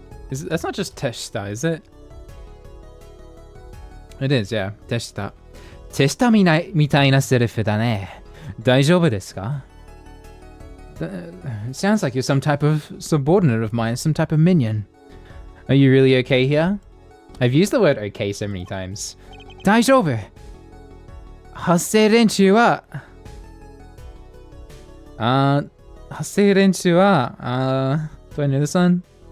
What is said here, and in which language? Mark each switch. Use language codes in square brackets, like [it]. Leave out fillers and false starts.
[en] That's not just testa, is it? It is, yeah. Testa. [ja] Testa みたいなセリフだね。大丈夫ですか? [en] It sounds like you're some type of subordinate of mine, some type of minion. Are you really okay here? I've used the word okay so many times. [ja] 大丈夫。発声練習は、発声練習は、 [en] do I know this one?